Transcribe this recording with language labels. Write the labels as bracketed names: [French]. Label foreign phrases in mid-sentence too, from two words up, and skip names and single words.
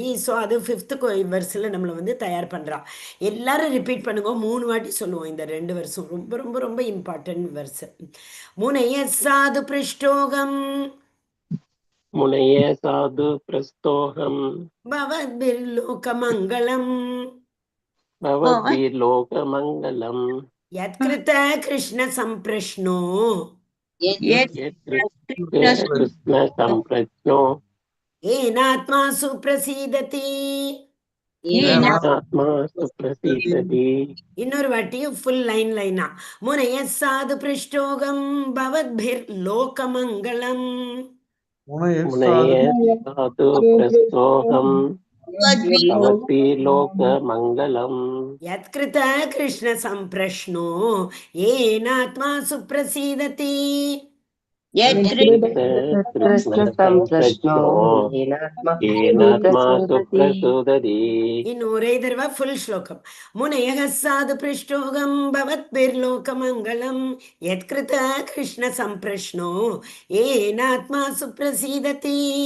[Tamil] ஸோ அது [English] fifth versil [Tamil] நம்மளை தயார் பண்ணுறா. எல்லாரும் ரிப்பீட் பண்ணுங்க. 3 வாட்டி சொல்லுவோம். இந்த 2 வருஷம் ரொம்ப ரொம்ப ரொம்ப [English] important verse. [Sanskrit] मुनय साधु पृष्टोऽहं भवद्भिर्लोकमङ्गलम् भवद्भिर्लोकमङ्गलम् यत्कृत कृष्ण संप्रश्नो येनात्मा सुप्रसीदति. [Tamil] இன்னொரு வாட்டியும் [English] full line-a. [Sanskrit] मुनय साधु पृष्टोऽहं भवद्भिर्लोकमङ्गलम्. यत्कृत कृष्ण संप्रश्नो येनात्मा सुप्रसीदति. [Tamil] இன்னொரே தடவை ஃபுல் ஸ்லோகம். [Sanskrit] मुनयक साधु पृष्टोऽहं भवद्भिर्लोकमङ्गलम् यत्कृत कृष्ण संप्रश्नो येनात्मा सुप्रसीदति.